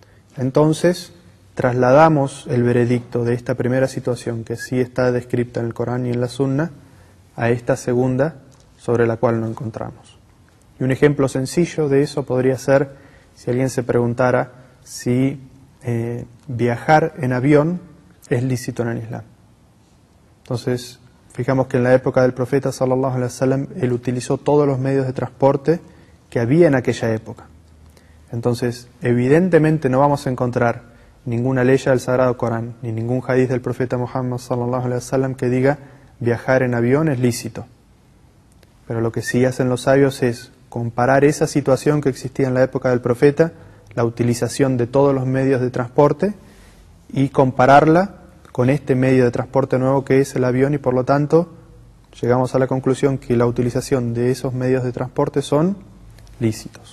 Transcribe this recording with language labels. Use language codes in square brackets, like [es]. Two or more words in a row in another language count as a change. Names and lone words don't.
[es] entonces trasladamos el veredicto de esta primera situación, que sí está descrita en el Corán y en la Sunna, a esta segunda, sobre la cual no encontramos. Y un ejemplo sencillo de eso podría ser si alguien se preguntara si viajar en avión es lícito en el Islam. Entonces, fijamos que en la época del profeta [ar] صلى الله عليه وسلم, [es] él utilizó todos los medios de transporte que había en aquella época. Entonces, evidentemente no vamos a encontrar ninguna ley del Sagrado Corán, ni ningún hadiz del profeta Muhammad [ar] صلى الله عليه وسلم [es] que diga viajar en avión es lícito. Pero lo que sí hacen los sabios es comparar esa situación que existía en la época del profeta, la utilización de todos los medios de transporte, y compararla con este medio de transporte nuevo que es el avión, y por lo tanto llegamos a la conclusión que la utilización de esos medios de transporte son lícitos.